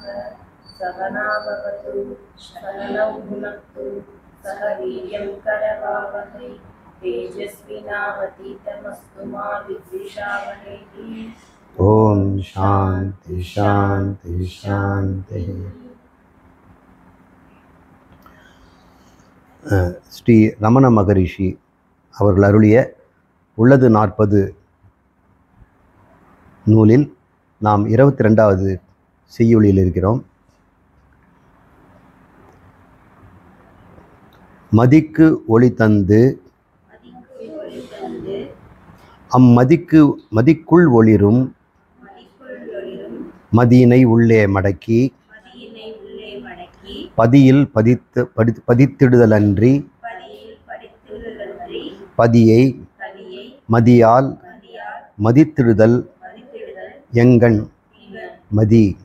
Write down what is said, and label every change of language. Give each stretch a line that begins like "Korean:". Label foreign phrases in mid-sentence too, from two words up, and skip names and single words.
Sanskrit: सहना भवतु सहनौ भुनक्तु सह वीर्यं करवावहै तेजस्विनावतीतमस्तु मा विद्विषावहै। ओम् शान्ति शान्ति शान्ति.
Tamil: ஸ்ரீ ரமண மகரிஷி அவர்கள் அருளிய உள்ளது 40 நூலில் நாம் 22வது செய்யுளில் இருக்கிறோம். மதிக்கு ஒளி தந்து மதிக்குள் ஒளிரும் மதியினை உள்ளே மடக்கி பதியில் பதித்திடுதலன்றி பதியை மதியால் மதித்திடுதல் எங்கண் மதி.